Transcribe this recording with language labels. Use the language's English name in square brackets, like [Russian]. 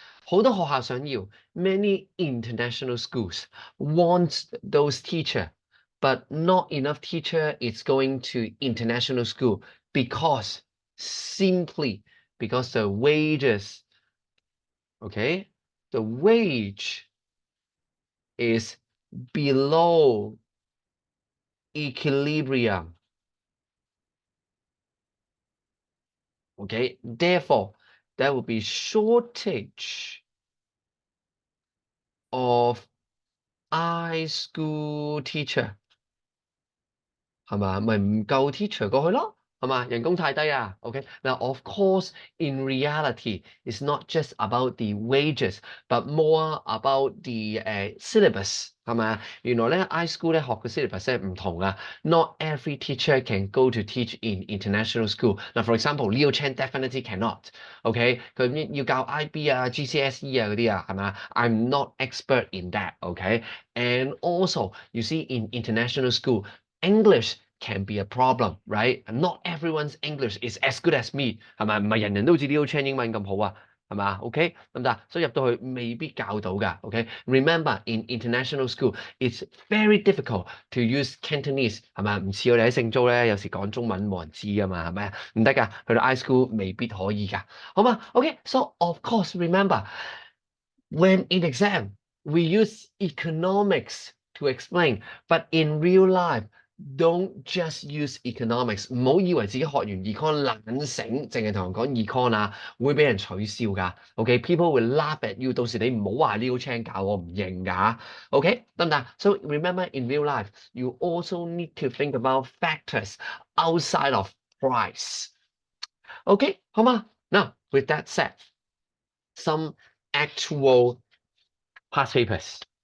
[Cantonese] 好多學校想要 [English] many international schools want those teacher, but not enough teacher is going to international school simply because the wages, okay, the wage is below equilibrium. Okay, therefore, there will be shortage of iSchool teacher. [Cantonese] 係嘛？咪唔夠 teacher 過去咯，係嘛？人工太低啊。 [English] OK， now of course in reality it's not just about the wages but more about the syllabus [Cantonese] 係咪？原來咧 iSchool 咧學嘅 syllabus 咧唔同啊。 [English] Not every teacher can go to teach in international school. Now for example, Leo Chan definitely cannot. OK， [Cantonese] 佢要教 IB 啊、GCSE 啊嗰啲啊，係嘛？ [English] I'm not expert in that. OK，and also you see in international school. English can be a problem, right? Not everyone's English is as good as me， [Cantonese] 係咪？唔係人人都好似 Leo Chan 英文咁好啊，係嘛 [English] ？OK，得唔得？ [Cantonese] 所以入到去未必教到㗎。 [English] OK，remember in international school, it's very difficult to use Cantonese， [Cantonese] 係咪？唔似我哋喺聖租咧，有時講中文冇人知㗎嘛，係咪啊？唔得㗎，去到 iSchool 未必可以㗎，好嘛？ [English] OK，so of course remember when in exam we use economics to explain, but in real life. Don't just use economics， [Cantonese] 唔好以為自己學完 econ 懶醒，淨係同人講 econ 啊，會俾人取笑㗎。 OK， [English] people will laugh at you。 [Cantonese] 到時你唔好話 Leo Chan 教我唔認㗎。 [English] OK， [Cantonese] 得唔得？ [English] So remember in real life, you also need to think about factors outside of price. OK，好嗎？ Now with that said, some actual past papers.